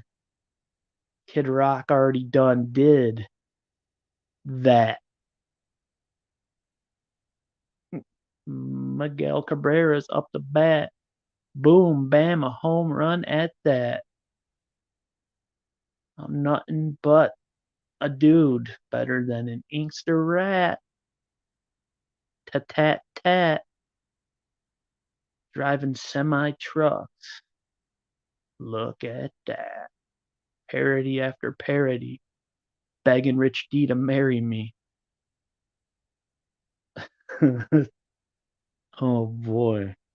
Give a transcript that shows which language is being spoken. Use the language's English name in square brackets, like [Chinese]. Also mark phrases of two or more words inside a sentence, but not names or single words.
[English] Kid Rock already done did that. Miguel Cabrera's up the bat. Boom, bam, a home run at that. I'm nothing but a dude, better than an Inkster rat. Tat tat tat. Driving semi trucks. Look at that. Parody after parody. Begging Rich D to marry me. Oh boy.